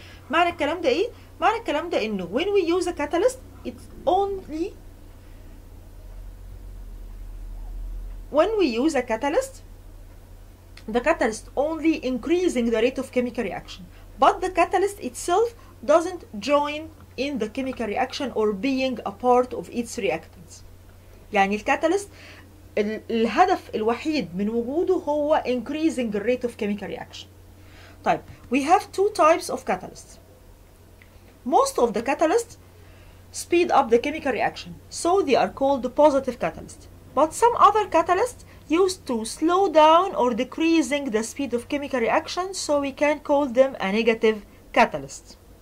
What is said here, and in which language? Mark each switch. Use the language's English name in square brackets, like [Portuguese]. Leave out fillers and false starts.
[Arabic] معنى الكلام ده ايه؟ معنى الكلام ده انه [English] when we use a catalyst, it's only when we use a catalyst, the catalyst only increasing the rate of chemical reaction, but the catalyst itself doesn't join in the chemical reaction or being a part of its reactants. [Arabic] يعني الكاتاليست الهدف الوحيد من وجوده هو [English] increasing the rate of chemical reaction. طيب, we have two types of catalysts. Most of the catalysts speed up the chemical reaction, so they are called positive catalysts. But some other catalysts used to slow down or decreasing the speed of chemical reaction, so we can call them a negative catalyst.